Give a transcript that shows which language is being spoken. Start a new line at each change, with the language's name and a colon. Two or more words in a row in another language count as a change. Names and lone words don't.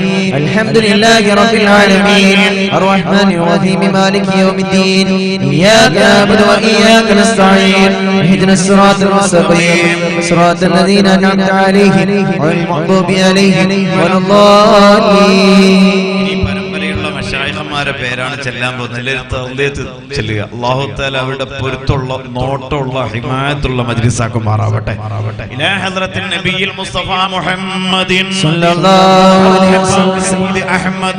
Arabic: الحمد لله رب العالمين الرحمن الرحيم مالك يوم الدين إياك نعبد وإياك نستعين اهدنا الصراط المستقيم صراط الذين أنعمت عليهم غير المغضوب عليهم ولا الضالين.
Malayalam: മശായിഖന്മാരെ പേരാണ് ചെല്ലാൻ പോകുന്നത്. ചെല്ലുക.
Arabic: الله تعالى
Malayalam: അവരുടെ പൊരുത്തുള്ള നോട്ടമുള്ള ഹിമായത്തുള്ള മജ്ലിസാക്കുമാറാവട്ടെ.
Arabic: إلى حضرة النبي المصطفى محمد صلى الله عليه وسلم സയ്യിദ് അഹ്മദ്